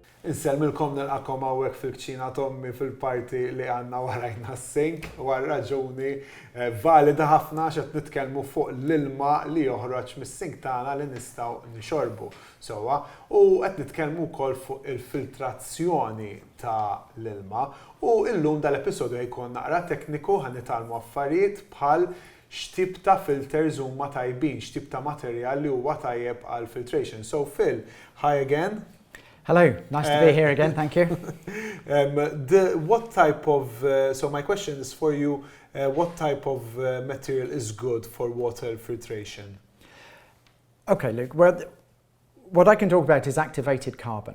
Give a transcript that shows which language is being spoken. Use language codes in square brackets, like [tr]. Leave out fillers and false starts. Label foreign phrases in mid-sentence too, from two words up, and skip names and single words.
[mt] Insellmilkom nilqakom hawnhekk fil-kċina Tommi fil-parti li għandna warajna s-sink, għal raġuni valida ħafna x'qed nitkellmu fuq l-ilma li joħroġ mis-sink tagħna li nistgħu nixorbu sewwa, u qed nitkellmu wkoll fuq il-filtrazzjoni ta' l-ilma u llum dal-episodju jkun naqra tekniku ħan nitgħallmu affarijiet bħal x'tip ta' filters huma tajbin, x'tip ta' materjal li huwa tajjeb għal filtration. [en] So Phil, hi again. Hello, nice to be here again, thank you. What type of, so my question is for you, what type of material is good for water filtration? Okay, Luke, well, what I can talk about is activated carbon.